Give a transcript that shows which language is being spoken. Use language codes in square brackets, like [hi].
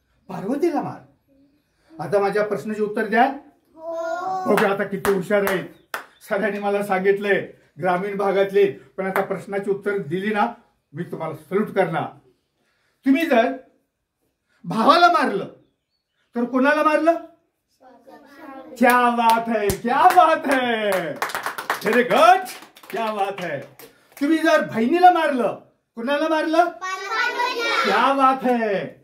[mr] पार्वतीला मारलं. आता माझ्या प्रश्नाचे उत्तर द्या. बघा आता किती हुशार आहेत. सगळ्यांनी मला सांगितलंय ग्रामीण भागातले, पण आता प्रश्नाची उत्तर दिली ना, मी तुम्हाला सल्यूट करणार. तुम्ही जर भावाला मारलं तर कोणाला मारलं? [hi] क्या बात है, क्या बात है, [en] very good, [hi] क्या बात है. [mr] तुम्ही जर बहिणीला मारलं, कुणाला मारलं? [hi] क्या बात है.